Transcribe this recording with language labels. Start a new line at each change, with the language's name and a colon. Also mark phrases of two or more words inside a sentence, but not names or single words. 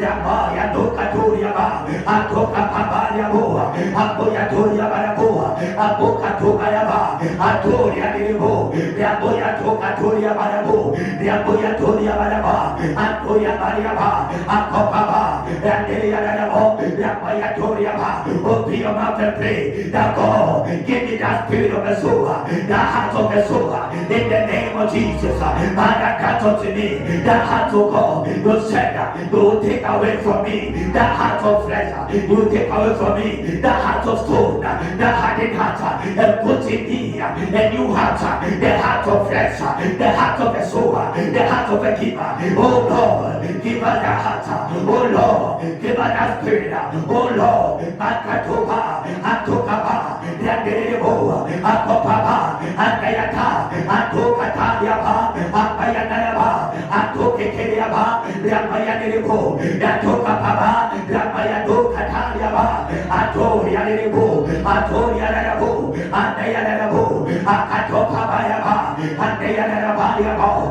English: Rabayadokaturiaba, Atokapabariabo, Apoyatoria Baraboa, Apokatobayaba, Atoria Debo, Raboyatokatoria Barabo, Raboyatoria Baraba, Antoya Bariaba, Akopaba, Randeria Rabo, Rabayatoria. Open your mouth and pray that God give me that spirit of a sower, the heart of a sower, in the name of Jesus. Father, grant unto me the heart of God. You said you will take away from me the heart of flesh, you will take away from me the heart of stone, the hardened heart, and put in me a new heart, the heart of flesh, the heart of a sower, the heart of a giver. Oh Lord, give us the heart. Oh Lord, give us that spirit. Oh Lord, Akatoba, Atokaba, Yanderebo, Akopaba, Akayata, Atokatayaba, Akayanaba, Atokekeriaba, Ramayanebo, Yatokapaba, Ramayadokatayaba, Atorianebo, Atorianabo, Andayanabo, Akatopabayaba, Andayanabariabo,